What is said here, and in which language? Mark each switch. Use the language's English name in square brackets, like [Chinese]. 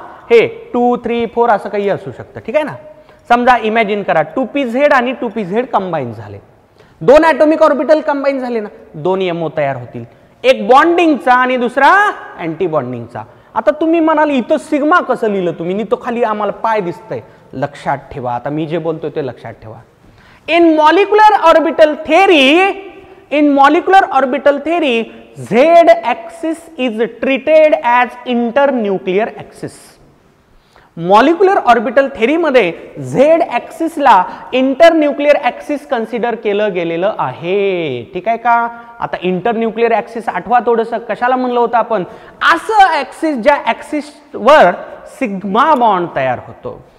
[Marathi] हे 2 3 4 असं काही असू शकतं, ठीक आहे ना. समजा इमॅजिन करा 2pz आणि 2pz कंबाईन झाले, 2 ॲटॉमिक ऑर्बिटल कंबाईन झाले ना, 2 यमो तयार होतील. एक बॉन्डिंगचा आणि दुसरा अँटी बॉन्डिंगचा. आता तुम्ही म्हणाल इथं सिग्मा कसं लिहिलं तुम्ही, तो खाली आम्हाला पाय दिसतंय. लक्षात ठेवा, आता मी जे बोलतोय ते लक्षात ठेवा. [English] In molecular orbital theory Z axis is treated as internuclear axis. [Marathi] Molecular orbital theory मध्ये Z ऍक्सिसला इंटरन्यूक्लियर ऍक्सिस कन्सिडर केलं गेलेलं आहे, ठीक आहे का. आता इंटरन्यूक्लियर ऍक्सिस आठवा थोडंसं, कशाला म्हणलं होतं आपण, असं ऍक्सिस ज्या ऍक्सिसवर सिग्मा बॉन्ड तयार होतो.